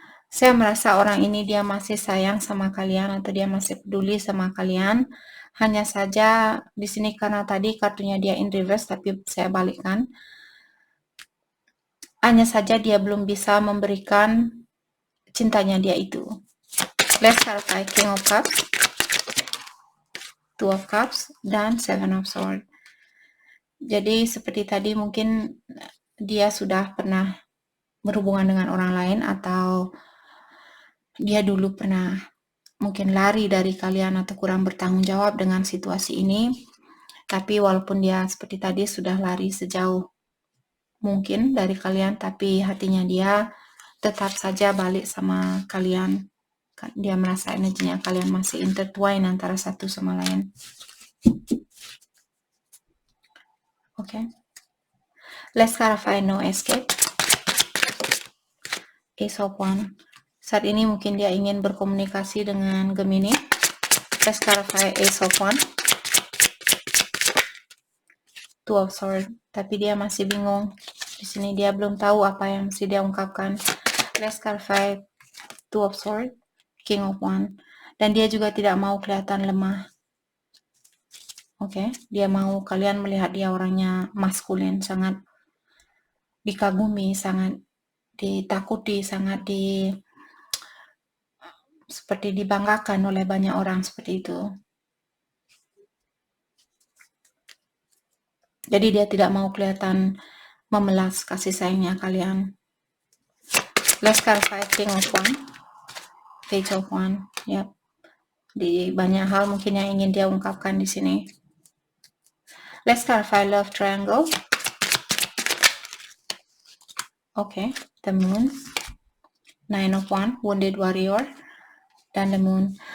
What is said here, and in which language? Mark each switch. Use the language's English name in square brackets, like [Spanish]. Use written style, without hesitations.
[Indonesian] Saya merasa orang ini dia masih sayang sama kalian atau dia masih peduli sama kalian. Hanya saja di sini karena tadi kartunya dia [English] in reverse [Indonesian] tapi saya balikkan. Hanya saja dia belum bisa memberikan cintanya dia itu. [English] Let's clarify King of Cups, Two of Cups, dan Seven of Swords. [Indonesian] Jadi seperti tadi mungkin dia sudah pernah berhubungan dengan orang lain atau dia dulu pernah mungkin lari dari kalian atau kurang bertanggung jawab dengan situasi ini. Tapi walaupun dia seperti tadi sudah lari sejauh mungkin dari kalian, tapi hatinya dia tetap saja balik sama kalian. Dia merasa energinya kalian masih intertwine antara satu sama lain. [English] Okay. Let's clarify no escape. Ace of Wands. [Indonesian] Saat ini mungkin dia ingin berkomunikasi dengan Gemini. [English] Let's clarify Ace of Wands. [Indonesian] Two of Swords. Tapi dia masih bingung. Di sini dia belum tahu apa yang mesti dia ungkapkan. [English] Let's clarify Two of Swords, King of Wands. [Indonesian] Dan dia juga tidak mau kelihatan lemah. Oke, dia mau kalian melihat dia orangnya maskulin, sangat dikagumi, sangat ditakuti, sangat seperti dibanggakan oleh banyak orang seperti itu. Jadi dia tidak mau kelihatan memelas kasih sayangnya kalian. [English] Let's clarify King of Wands, Page of Wands. Yep. [Indonesian] Di banyak hal mungkin yang ingin dia ungkapkan di sini. [English] Let's clarify Love Triangle. Okay, the Moon, Nine of Wands, Wounded Warrior, dan the Moon.